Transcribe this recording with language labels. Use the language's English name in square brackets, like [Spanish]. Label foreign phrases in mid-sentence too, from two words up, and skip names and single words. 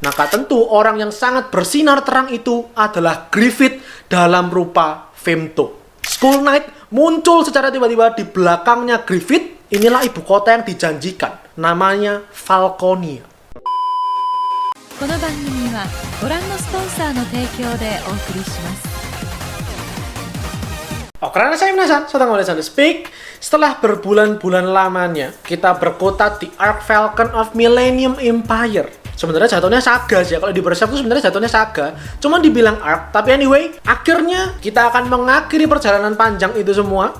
[Indonesian] Maka tentu orang yang sangat bersinar terang itu adalah Griffith dalam rupa Femto. Skull Knight muncul secara tiba-tiba di belakangnya Griffith. Inilah ibu kota yang dijanjikan. Namanya Falconia. [Japanese] この番組はご覧のスポンサーの提供でお送りします。 [Indonesian] Oh, karena saya penasaran, saya mulai sana speak. Setelah berbulan-bulan lamanya, kita berkutat di Arc Falcon of Millennium Empire. Sebenarnya jatuhnya Saga sih, kalau di Berserk itu sebenarnya jatuhnya Saga. Cuman dibilang Arc, tapi anyway, akhirnya kita akan mengakhiri perjalanan panjang itu semua.